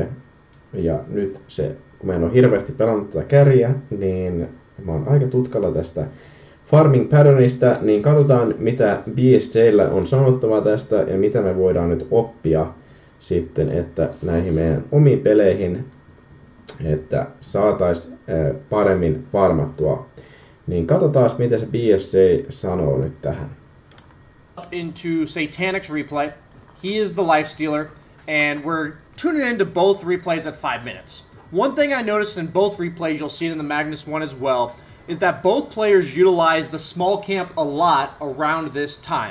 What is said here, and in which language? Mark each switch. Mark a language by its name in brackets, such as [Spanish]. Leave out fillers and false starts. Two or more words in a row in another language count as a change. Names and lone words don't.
[Finnish] Ja nyt se, kun mä en ole hirveästi pelannut tätä carryä, niin mä oon aika tutkalla tästä [English] farming patternista, [Finnish] niin katsotaan mitä BSJ:llä on sanottavaa tästä ja mitä me voidaan nyt oppia sitten, että näihin meidän omiin peleihin, että saataisiin paremmin farmattua. Niin katsotaan mitä se BSJ sanoo nyt tähän. [English] Into Satanic's replay. He is the life stealer, and we're tuning into both replays at 5 minutes. One thing I noticed in both replays, you'll see it in the Magnus one as well, is that both players utilize the small camp a lot around this time.